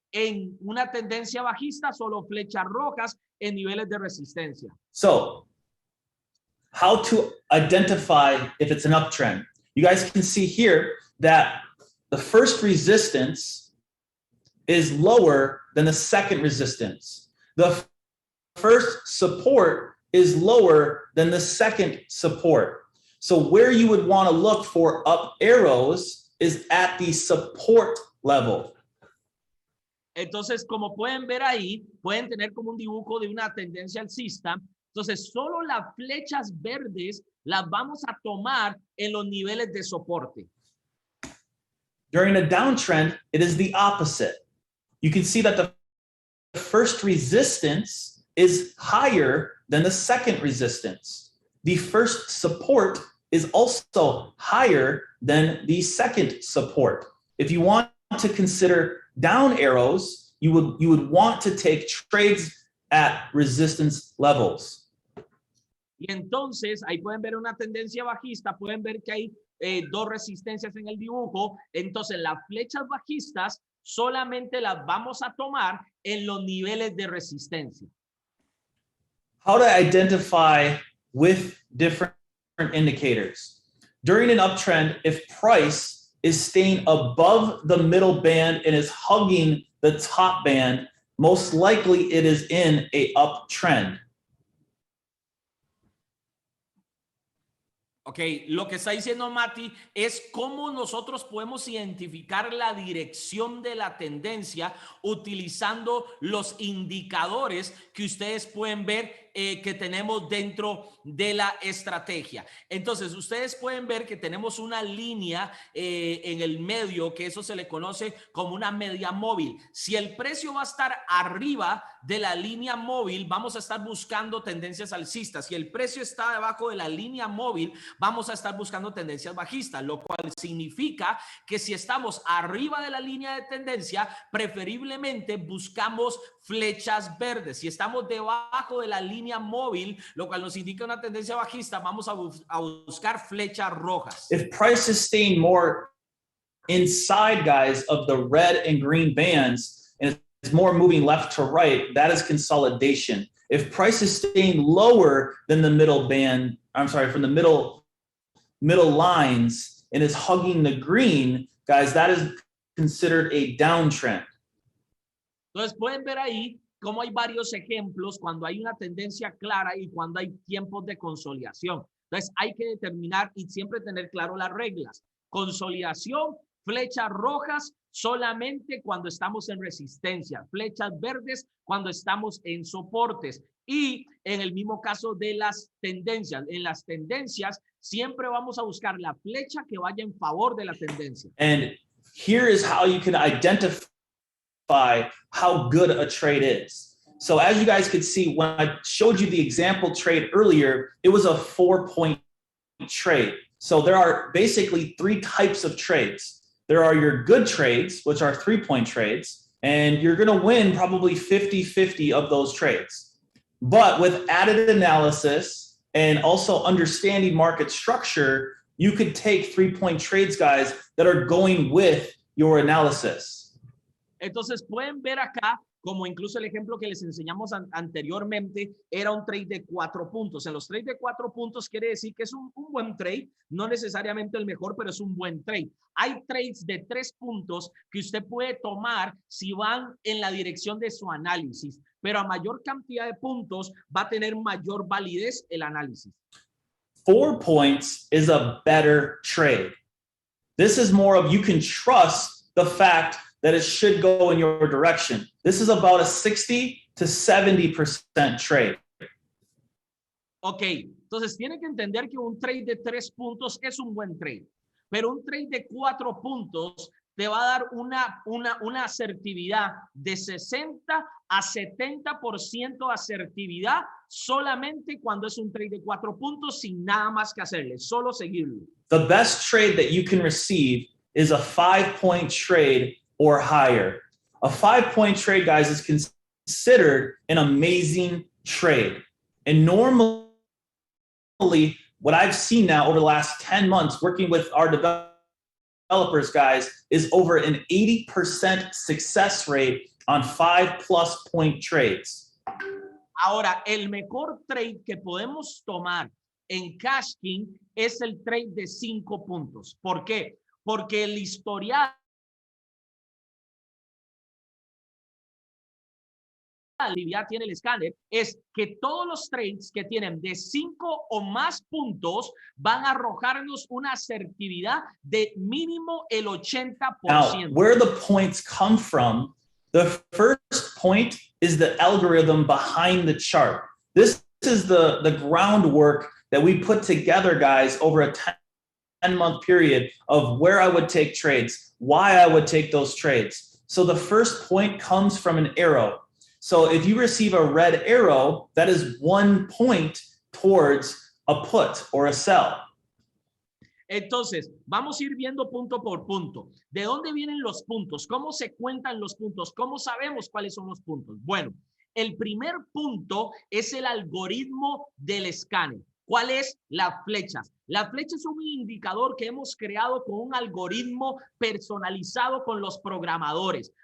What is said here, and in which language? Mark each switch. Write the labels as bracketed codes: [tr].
[es] En una tendencia bajista, solo flechas rojas en niveles de resistencia. [en] So, how to identify if it's an uptrend? You guys can see here that the first resistance is lower than the second resistance. The first support is lower than the second support. So where you would want to look for up arrows is at the support level. [es] Entonces, como pueden ver ahí, pueden tener como un dibujo de una tendencia alcista. Entonces, solo las flechas verdes las vamos a tomar en los niveles de soporte. [en] During a downtrend, it is the opposite. You can see that the first resistance is higher than the second resistance. The first support is also higher than the second support. If you want to consider down arrows, you would want to take trades at resistance levels. [es] Y entonces ahí pueden ver una tendencia bajista, pueden ver que hay dos resistencias en el dibujo. Entonces las flechas bajistas solamente las vamos a tomar en los niveles de resistencia. [en] How to identify with different indicators. During an uptrend, if price is staying above the middle band and is hugging the top band, most likely it is in a uptrend. [es] Ok, lo que está diciendo Mati es cómo nosotros podemos identificar la dirección de la tendencia utilizando los indicadores que ustedes pueden ver que tenemos dentro de la estrategia. Entonces, ustedes pueden ver que tenemos una línea en el medio, que eso se le conoce como una media móvil. Si el precio va a estar arriba de la línea móvil, vamos a estar buscando tendencias alcistas. Si el precio está debajo de la línea móvil, vamos a estar buscando tendencias bajistas, lo cual significa que si estamos arriba de la línea de tendencia, preferiblemente buscamos flechas verdes. Si estamos debajo de la línea móvil, lo cual nos indica una tendencia bajista, vamos a buscar flechas rojas. [en] If price is staying more inside, guys, of the red and green bands, and it's more moving left to right, that is consolidation. If price is staying lower than the middle band, I'm sorry, from the middle lines, and is hugging the green, guys, that is considered a downtrend. [es] Entonces pueden ver ahí cómo hay varios ejemplos cuando hay una tendencia clara y cuando hay tiempos de consolidación. Entonces hay que determinar y siempre tener claro las reglas. Consolidación, flechas rojas solamente cuando estamos en resistencia, flechas verdes cuando estamos en soportes. Y en el mismo caso de las tendencias, en las tendencias siempre vamos a buscar la flecha que vaya en favor de la tendencia. [en] And here is how you can identify how good a trade is. So as you guys could see, when I showed you the example trade earlier, it was a 4-point trade. So there are basically 3 types of trades. There are your good trades, which are 3-point trades, and you're going to win probably 50-50 of those trades. But with added analysis and also understanding market structure, you could take 3-point trades, guys, that are going with your analysis. [es] Entonces pueden ver acá, como incluso el ejemplo que les enseñamos anteriormente, era un trade de 4 puntos. En los trades de 4 puntos quiere decir que es un buen trade, no necesariamente el mejor, pero es un buen trade. Hay trades de 3 puntos que usted puede tomar si van en la dirección de su análisis, pero a mayor cantidad de puntos va a tener mayor validez el análisis. [en] 4 points is a better trade. This is more of you can trust the fact that it should go in your direction. This is about a 60 to 70% trade. [es] Ok, entonces tiene que entender que un trade de 3 puntos es un buen trade, pero un trade de 4 puntos te va a dar una asertividad de 60 a 70% asertividad solamente cuando es un trade de 4 puntos sin nada más que hacerle, solo seguirlo. [en] The best trade that you can receive is a 5-point trade or higher. A 5-point trade, guys, is considered an amazing trade. And normally, what I've seen now over the last 10 months working with our developers, guys, is over an 80% success rate on 5+ point trades. [es] Ahora, el mejor trade que podemos tomar en Cashking es el trade de 5 puntos. ¿Por qué? Porque el historial ya tiene el escáner, es que todos los trades que tienen de 5 o más puntos van a arrojarnos una asertividad de mínimo el 80%. [en] Now, where the points come from, the first point is the algorithm behind the chart. This is the groundwork that we put together, guys, over a 10-month period of where I would take trades, why I would take those trades. So the first point comes from an arrow. So if you receive a red arrow, that is 1 point towards a put or a sell. [es] Entonces, vamos a ir viendo punto por punto. ¿De dónde vienen los puntos? ¿Cómo se cuentan los puntos? ¿Cómo sabemos cuáles son los puntos? Bueno, el primer punto es el algoritmo del escáner. ¿Cuál es? Las flechas. La flecha es un indicador que hemos creado con un algoritmo personalizado con los programadores.